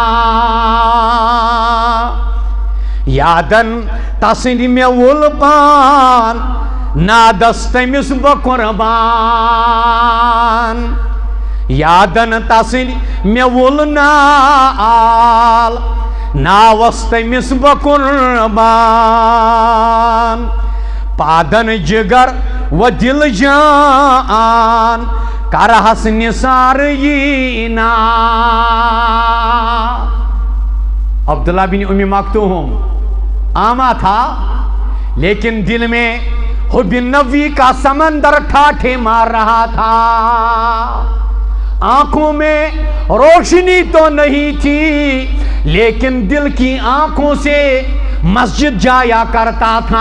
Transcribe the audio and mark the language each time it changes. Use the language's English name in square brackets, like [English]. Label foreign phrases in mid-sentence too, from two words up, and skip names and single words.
[Kashmiri] یادن تسٕنٛدِ مےٚ وُل پان نادس تٔمِس بہٕ قۄربان یادن تسٕنٛدِ مےٚ وُل نال ناوس تٔمِس بہٕ قۄربان پادن جگر و دل جان کرہس نثار یینا. [Urdu] عبداللہ بن ام مکتوم آما تھا لیکن دل میں حب نبی کا سمندر ٹھاٹھے مار رہا تھا. آنکھوں میں روشنی تو نہیں تھی لیکن دل کی آنکھوں سے مسجد جایا کرتا تھا.